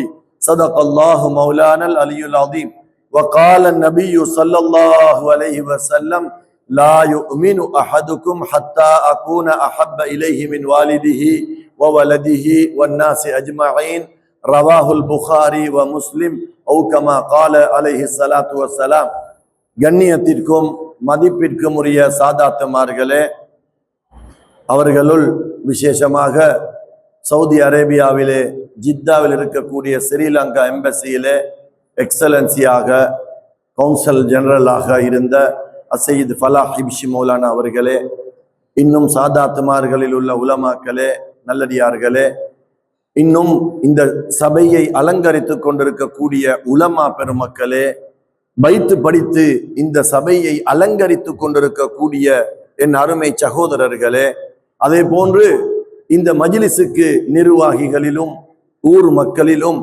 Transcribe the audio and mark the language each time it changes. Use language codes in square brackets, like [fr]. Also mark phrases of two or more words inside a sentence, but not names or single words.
[ar] صدق الله مولانا العلي العظيم. وقال النبي صلى الله عليه وسلم: لا يؤمن أحدكم حتى أكون أحب إليه من والده وولده والناس أجمعين. رواه البخاري ومسلم أو كما قال عليه الصلاة والسلام. [ta] கண்ணியத்திற்கும் மதிப்பிற்கும் உரிய சாதாத்துமார்களே, அவர்களுள் விசேஷமாக சவுதி அரேபியாவிலே ஜித்தாவில் இருக்கக்கூடிய ஸ்ரீலங்கா எம்பசியிலே எக்ஸலன்சியாக கவுன்சில் ஜெனரலாக இருந்த அசையீத் ஃபலாஹ் ஹிப்ஷி மௌலானா அவர்களே, இன்னும் சாதாத்துமார்களில் உள்ள உலமாக்களே, நல்லடியார்களே, இன்னும் இந்த சபையை அலங்கரித்து கொண்டிருக்கக்கூடிய உலமா பெருமக்களே, வைத்து படித்து இந்த சபையை அலங்கரித்து கொண்டிருக்கக்கூடிய என் அருமை சகோதரர்களே, அதே போன்று இந்த மஜ்லிஸுக்கு நிர்வாகிகளிலும் ஊர் மக்களிலும்